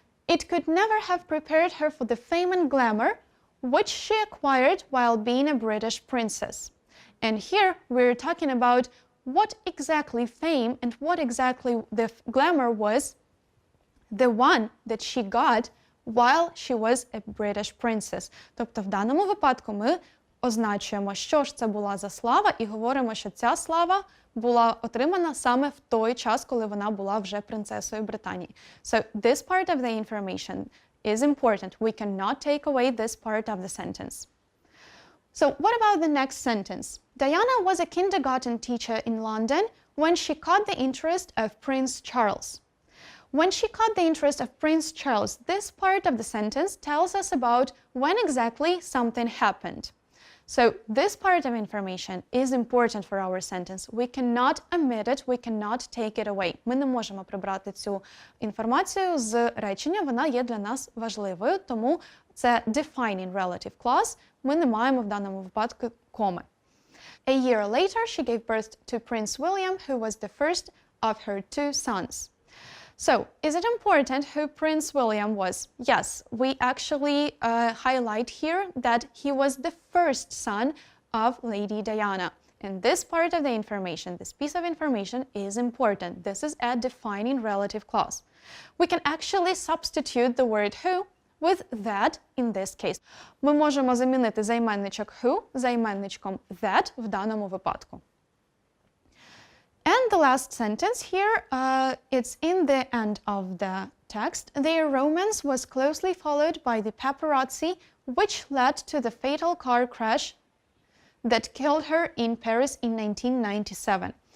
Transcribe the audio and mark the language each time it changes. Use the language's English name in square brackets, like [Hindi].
[English] It could never have prepared her for the fame and glamour which she acquired while being a British princess. And here we're talking about what exactly fame and what exactly the glamour was, the one that she got while she was a British princess. [Ukrainian] Тобто в даному випадку ми означуємо, що ж це була за слава, і говоримо, що ця слава була отримана саме в той час, коли вона була вже принцесою Британії. [English] So this part of the information is important. We cannot take away this part of the sentence. So what about the next sentence? Diana was a kindergarten teacher in London when she caught the interest of Prince Charles. When she caught the interest of Prince Charles, this part of the sentence tells us about when exactly something happened. So this part of information is important for our sentence. We cannot omit it, we cannot take it away. [Ukrainian] Ми не можемо прибрати цю інформацію з речення, вона є для нас важливою, тому це [English] defining relative clause, [Ukrainian] ми не маємо в даному випадку коми. [English] A year later, she gave birth to Prince William, who was the first of her two sons. So, is it important who Prince William was? Yes, we actually highlight here that he was the first son of Lady Diana. And this part of the information, this piece of information is important. This is a defining relative clause. We can actually substitute the word who with that in this case. [Ukrainian] Ми можемо замінити займенничок who займенничком that в даному випадку. [English] And the last sentence here, it's in the end of the text. Their romance was closely followed by the paparazzi, which led to the fatal car crash that killed her in Paris in 1997.